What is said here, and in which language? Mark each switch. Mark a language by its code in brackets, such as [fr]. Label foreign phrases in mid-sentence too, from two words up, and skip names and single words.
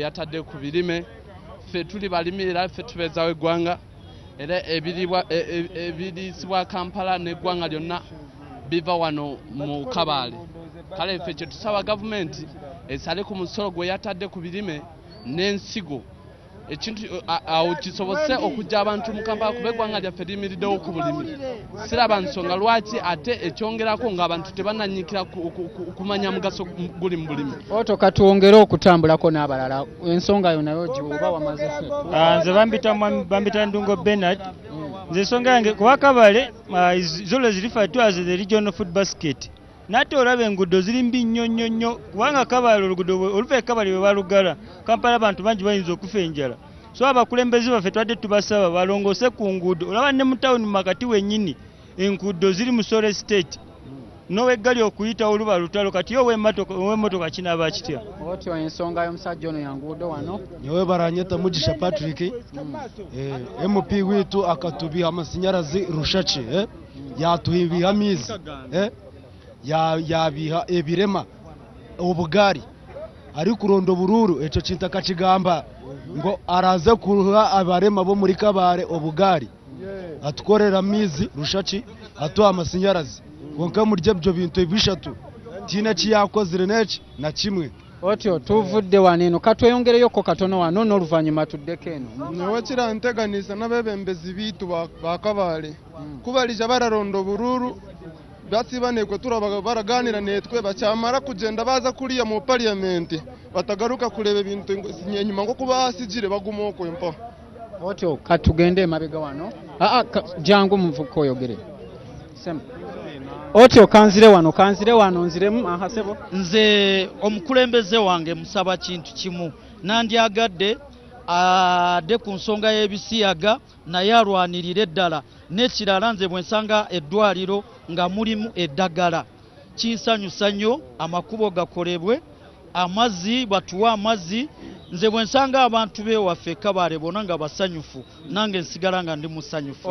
[lg] yatadde ku birime ffe tuli balimi era ffe tubeezawo eggwanga era ebirisibwa Kampala n'eggwanga lyonna biva wano mu kabale kale ffe kye tusaba gavumenti esale ku musolo gwe yatadde ku birime n'ensigo ekintu awo kisobose okujja abantu mu Kampala kuba eggwanga lyaffe liyimiriddewo ku bulimi siraba nsonga lwaki ate ekyongerako ng'abantu tebananyikira kumanya mugaso guli mu bulimi. Oto katuwongere okutambulako n'abalala ensonga yo nayo giwoba wamaze nze bambita Ndungo Bernard nze ensonga yange kuba Kabale zolo zirifatwa [en] as the regional food basket [lg] nate olabe enguudo ziri mbi nnyo kubanga Kabale oluguudo oluva Kabale bwe balugala Kampala abantu bangi bayinza okufa enjala so abakulembeze baffe twadde tubasaba balongose ku nguudo olaba ne mu town makati wennyini enguudo ziri mu [en] Sole State [lg] nowe eggali okuyita oluba lutalo kati yo w'emmotoka kinaaba kitya. Otyo ensonga y'omusajja ono yanguudo wano [cgg] nyowe baranyeta Mugisha Patrick MP witu akatubiha amasinyarazi Rushachi yatuhibiha mizi yabiha ebirema obugari ari kurondo bururu eco cinta kacigamba ngo araze kuruha abarema bo muri Kabare obugari atukorera mizi Rushachi atuha amasinyarazi wonka murye byo bintu bishatu tina kiyakozire neki na kimwe. [lg] Otyo tuvudde waneno katweyongereyo ko katono wano n'oluvanyuma tuddeko eno [cgg] nyowe kiranteganisa n'abebembezi bitu ba Kabale kubalija bararondo bururu basibanekwe turabaga baraganira netwe bacyamara kugenda baza kuriya mu parliament batagaruka kureba ibintu nyuma ngo kuba hasigire bagumoko empa. [lg] Otyo katugende mabega wano jangu muvuko yogere sem Otyo kanzire wano nziremu ahasebo nze omukulembeze wange musaba kintu kimu nandyagadde ade ku nsonga y'ebisiyaga naye alwanirire eddala n'ekirala nze bwe nsanga eddwaliro nga mulimu eddagala kinsanyusa nnyo amakubo gakolebwe amazzi batuwa amazzi nze bwe nsanga abantu bewaffe Kabale bona nga basanyufu nange nsigala nga ndi musanyufu.